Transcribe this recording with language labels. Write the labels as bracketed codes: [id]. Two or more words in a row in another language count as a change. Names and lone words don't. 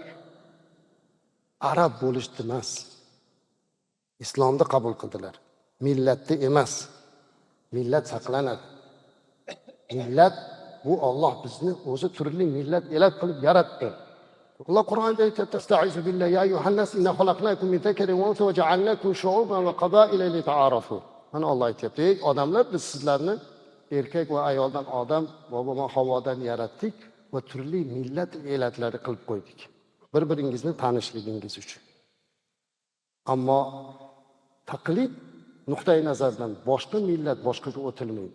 [uz] Arab bo'lishdi emas. Islomni qabul qildilar. Millatni emas. Millat saqlanadi. Millat bu Alloh bizni o'zi turli millat elat qilib yaratdi. Allah Qur'onda aytadi: [ar] "أستعيذ بالله يا أيها الناس إنا خلقناكم من ذكر وأنثى وجعلناكم شعوبا وقبائل لتعارفوا." [uz] Mana Alloh aytayapti: "Ey odamlar, biz sizlarni erkak va ayoldan Odam va Havodan yaratdik va turli millat elatlari qilib qo'ydik. Bir-biringizni tanishligingiz uchun." Ammo taqlid nuqtai nazardan boshqa millat boshqaga o'tilmaydi.